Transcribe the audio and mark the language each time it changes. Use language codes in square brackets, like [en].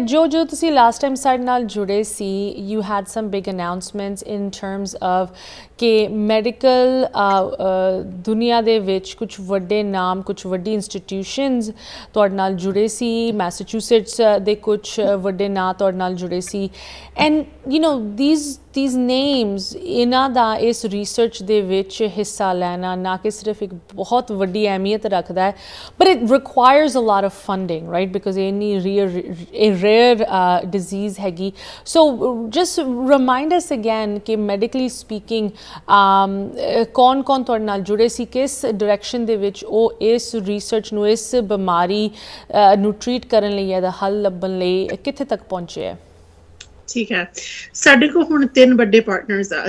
[pa] ਜੋ ਤੁਸੀਂ last time ਸਾਡੇ ਨਾਲ ਜੁੜੇ ਸੀ, [en] you had some big announcements in terms of [pa] ਕਿ ਮੈਡੀਕਲ ਦੁਨੀਆ ਦੇ ਵਿੱਚ ਕੁਝ ਵੱਡੇ ਨਾਮ, ਕੁਝ ਵੱਡੀ ਇੰਸਟੀਟਿਊਸ਼ਨਸ ਤੁਹਾਡੇ ਨਾਲ ਜੁੜੇ ਸੀ। ਮੈਸੇਚੂਸੇਟਸ ਦੇ ਕੁਝ ਵੱਡੇ ਨਾਂ ਤੁਹਾਡੇ ਨਾਲ ਜੁੜੇ ਸੀ। [en] and these names, [pa] ਇਹਨਾਂ ਦਾ ਇਸ ਰਿਸਰਚ ਦੇ ਵਿੱਚ ਹਿੱਸਾ ਲੈਣਾ ਨਾ ਕਿ ਸਿਰਫ ਇੱਕ ਬਹੁਤ ਵੱਡੀ ਅਹਿਮੀਅਤ ਰੱਖਦਾ ਹੈ, [en] but it requires a lot of funding, right? Because [pa] ਇਹ [en] rare disease [pa] ਹੈਗੀ। [en] So just remind us again [pa] ਕਿ [en] medically speaking [pa] ਕੌਣ ਤੁਹਾਡੇ ਨਾਲ ਜੁੜੇ ਸੀ, ਕਿਸ ਡਾਇਰੈਕਸ਼ਨ ਦੇ ਵਿੱਚ ਉਹ ਇਸ ਰਿਸਰਚ ਨੂੰ, ਇਸ ਬਿਮਾਰੀ ਨੂੰ ਟਰੀਟ ਕਰਨ ਲਈ, ਇਹਦਾ ਹੱਲ ਲੱਭਣ ਲਈ ਕਿੱਥੇ ਤੱਕ ਪਹੁੰਚੇ ਹੈ? ਠੀਕ ਹੈ, ਸਾਡੇ ਕੋਲ ਹੁਣ 3 ਵੱਡੇ ਪਾਰਟਨਰਸ ਆ।